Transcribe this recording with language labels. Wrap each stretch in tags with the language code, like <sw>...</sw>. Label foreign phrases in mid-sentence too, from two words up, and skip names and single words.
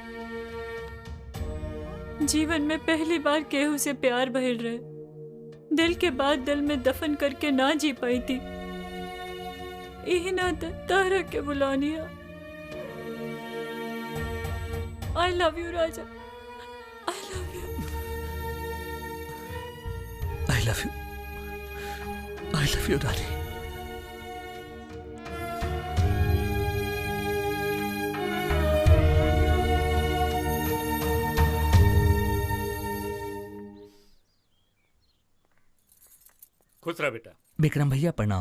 <bho>जीवन में पहली बार केहू से प्यार भइल रहे, दिल के बाद दिल में दफन करके ना जी पाई थी। यही नाते तारा के बुलानिया।</bho> <en>I love you राजा, I love you, I love you, I love you रानी।</en> <bho>खुश रहा बेटा। विक्रम भैया प्रणाम।</bho>